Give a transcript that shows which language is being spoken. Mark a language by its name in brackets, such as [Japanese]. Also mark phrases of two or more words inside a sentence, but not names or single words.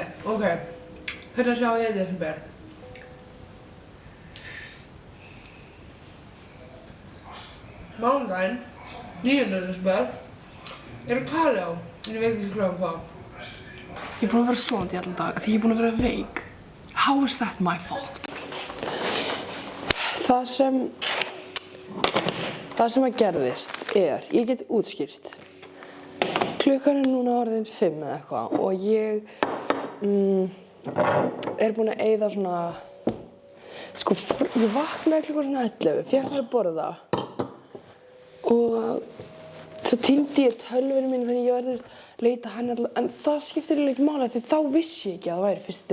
[Icelandic] Ok, hérna sjáum ég í desember. Mánudaginn, 9. desember, eru Kaleo, en ég veit ekki klukkan hvað. Ég er búin að vera sofandi í allan dag, því ég er búin að vera veik. [English] How is that my fault? [Icelandic] Það sem að gerðist ég get útskýrt. Klukkan er núna orðin 5 eða eitthvað og ég er búin að eyða svona, sko, ég vaknaði klukkan svona 11, fékk mér að borða og svo týndi ég tölvunni mínu þannig ég var að leita henni alltaf, en það skiptir eiginlega ekki máli því þá vissi ég ekki að það væri 1.